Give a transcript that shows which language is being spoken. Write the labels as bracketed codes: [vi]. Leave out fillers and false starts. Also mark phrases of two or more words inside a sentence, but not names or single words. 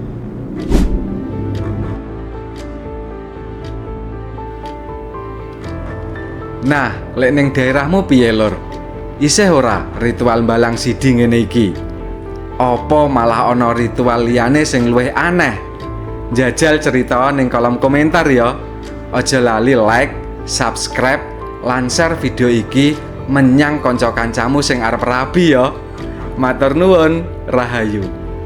[jv] Nah, lek ning daerahmu piye lur? Isih ora ritual mbalang sidi ngene iki? Apa malah ana ritual liyane sing luwih aneh? Jajal cerita ning kolom komentar ya. Aja lali like, subscribe, lan share video iki menyang kanca-kancamu sing arep rabi ya. Matur nuwun, rahayu.